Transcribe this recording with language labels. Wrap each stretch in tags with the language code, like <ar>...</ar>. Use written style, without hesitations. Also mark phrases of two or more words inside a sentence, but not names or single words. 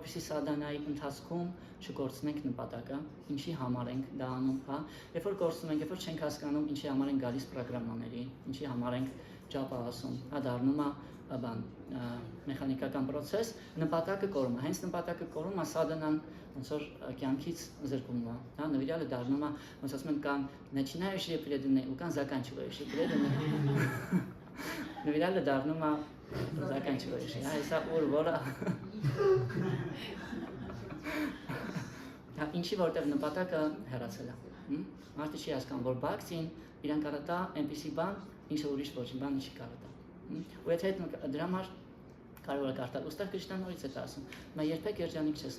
<hy>որպեսզի սադանայի ընթացքում չկորցնենք նպատակը, ինչի համար ենք դա անում, հա, երբ որ կորցնում ենք, երբ որ չենք հասկանում ինչի համար ենք գալիս պրոգրամաներին, ինչի համար ենք ջապա ասում, հա, դառնում է բան, մեխանիկական process, նպատակը կորում է, հենց նպատակը կորում է, սադանան ոնց որ կյանքից զրկվում է, հա, նվիրյալը դառնում է, ոնց ասում են կան</hy> <ru>начинающие преданные</ru> <hy>ու կան</hy> <ru>заканчивающие преданные,</ru> <hy>նվիրյալը դառնում է заканчивающий, հա, հեսա ուր որը, հա, ինչի որտեղ նպատակը հեռացել է, մարդը չի հասկանում, որ բաքսին իրան կարա տա այնպիսի բան, ինչը ուրիշ ոչինչ բան չի կարա տա, ու եթե դրա համար կարևոր է կարտալ, ուստեղ Կրիշնան նորից է ասում, մա երբեք երջանիկ չես</hy>